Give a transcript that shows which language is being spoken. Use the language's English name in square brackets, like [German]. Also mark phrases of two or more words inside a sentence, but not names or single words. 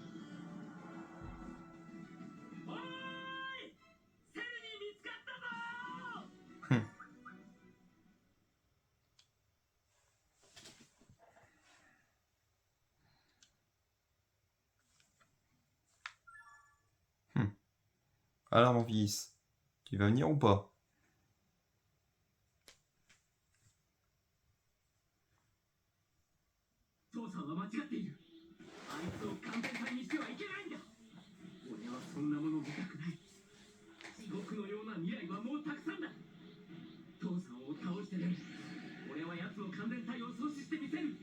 [French] Hmm. Hmm. Alors mon fils, tu vas venir ou pas? [Japanese] 父さんは間違っている。あいつを完全体にしてはいけないんだ。俺はそんなもの見たくない。地獄のような未来はもうたくさんだ。父さんを倒してでも俺は奴の完全体を阻止してみせる。